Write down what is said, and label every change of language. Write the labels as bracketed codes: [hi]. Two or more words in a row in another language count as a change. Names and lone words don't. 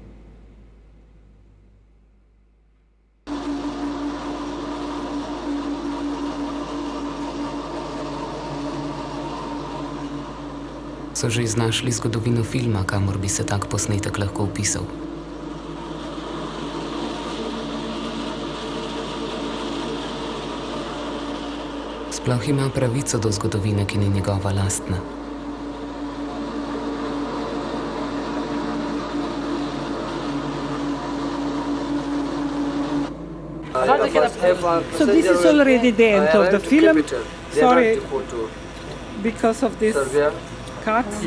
[sl] So že iznašli zgodovino filma, kamor bi se tak posnetek lahko vpisal. Sploh ima pravico do zgodovine, ki ni njegova lastna. [en] So this is already the end of the film. Sorry, because of this cut.